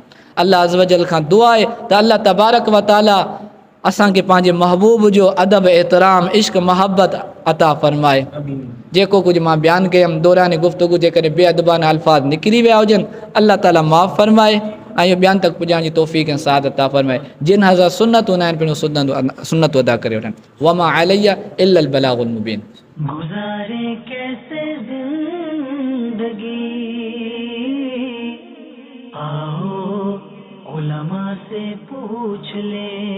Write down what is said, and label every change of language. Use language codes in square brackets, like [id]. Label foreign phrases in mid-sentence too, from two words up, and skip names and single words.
[sd] अल्लाह [ar] عز وجل [sd] खां दुआ आहे त अल्लाह [ar] تبارك وتعالى [sd] असांखे पंहिंजे महबूब जो अदब एतिराम इश्क मोहब्बत अता फ़रमाए। जेको कुझु मां बयानु कयुमि दौरान गुफ़्तगू जे करे बेअदबाना अल्फाज़ निकिरी विया हुजनि, अल्लाह ताला माफ़ फ़रमाए ऐं इहो ॿियनि तक पुॼाइण जी तौफ़ीक़ ऐं साद अता फ़रमाए। जिन हज़ार सुन्नत हूंदा आहिनि पंहिंजो सुन्नत अदा करे वठनि। [ar] وما علينا إلا البلاغ المبين. [hi] गुज़ारे कैसे जिंदगी, आओ उलमा से पूछ ले।